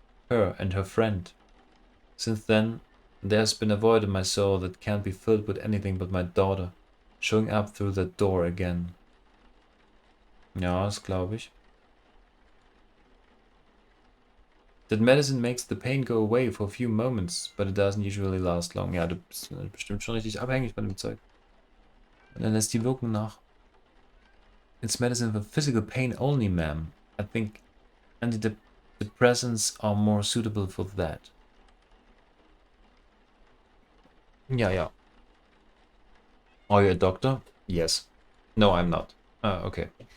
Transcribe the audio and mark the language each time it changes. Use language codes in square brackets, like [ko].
[en] Her and her friend. Since then, there has been a void in my soul that can't be filled with anything but my daughter showing up through that door again. [de] Ja, das glaube ich. [en] That medicine makes the pain go away for a few moments, but it doesn't usually last long. [de] Ja, du bist bestimmt schon richtig abhängig von dem Zeug. Und dann lässt die Wirkung nach. [en] It's medicine for physical pain only, ma'am. I think antidepressants are more suitable for that. [de] Ja, ja. [en] Are you a doctor? Yes. No, I'm not. Okay.